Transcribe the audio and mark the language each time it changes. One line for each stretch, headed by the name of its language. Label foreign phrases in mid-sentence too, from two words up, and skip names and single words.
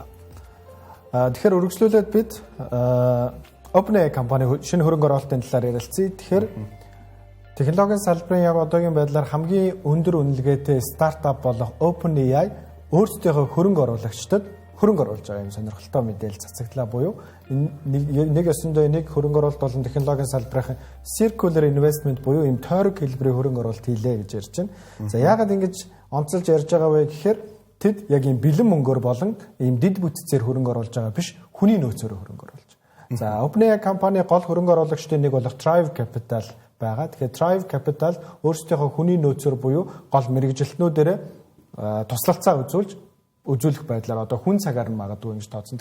Mongolian: Тэгэхээр үргэлжлүүлээд бид OpenAI компани шинэ хөрөнгө оруулалтын талаар ярилцъя. Тэгэхээр технологийн салбарын яг одоогийн байдлаар хамгийн өндөр үнэлгээтэй стартап болох OpenAI өөрсдийнхөө хөрөнгө оруулагчдад хөрөнгө оруулж байгаа юм сонирхолтой мэдээлэл цацагдлаа буюу нэг өсөндөө нэг хөрөнгө оруулалт болон технологийн салбарын
English: circular investment
Mongolian: буюу ийм тойрог хэлбэрийн хөрөнгө оруулалт хийлээ гэж ярьж байна. За яагаад ингэж онцолж ярьж байгаа вэ гэхээр тэд яг ийм бэлэн мөнгөөр болон ийм дэд бүтцээр хөрөнгө оруулж байгаа биш, хүний нөөцөөр хөрөнгө оруулж. За OpenAI компани гол хөрөнгө оруулагчдын нэг болох Thrive Capital байгаа. Тэгэхээр Thrive Capital өөрсдийнхөө хүний нөөцөөр буюу гол мэрэгжилтнүүдээр туслалцаа үзүүлж үзүүлэх байдлаар одоо хүн цагаар нь магадгүй ингэж тооцсон.